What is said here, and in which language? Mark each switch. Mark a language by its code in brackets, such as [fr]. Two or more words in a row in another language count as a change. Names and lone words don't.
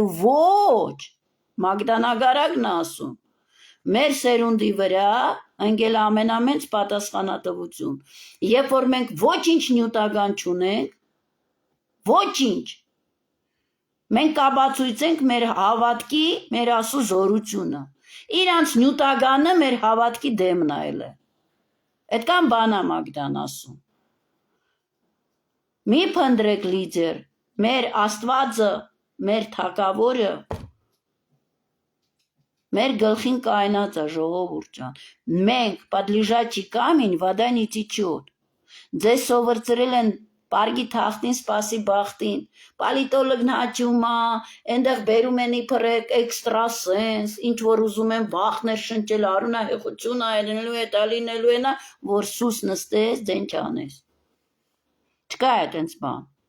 [hy] ոչ, Մագդանագարակն ասում, մեր սերունդի վրա ընկել ամենամեծ պատասխանատվություն, երբ որ մենք ոչինչ նյութական չունենք, ոչինչ, մենք կապացույցենք մեր հավատքի, մեր ասու զորությունը, իրանց նյութականը մեր հավատքի դեմն այլ է, այդքան բան է Մագդան ասում, մի փնտրեք լիդեր, մեր Աստվածը, մեր թագավորը, մեր գլխին կայնած է ժողովուրդ ջան, մենք [ru] падлежачий камень вода не течет, [hy] ձեզ սովորցրել են պարգի թախտին սպասի բախտին, պալիտոլոգն հաճում է, այնտեղ բերում են իբր էքստրասենս, ինչ որ ուզում են վախներ շնչել, արունահեղություն այլնելու է, տալինելու է նա, որ սուս նստես, ձեն չանես, չկա է տենց բան,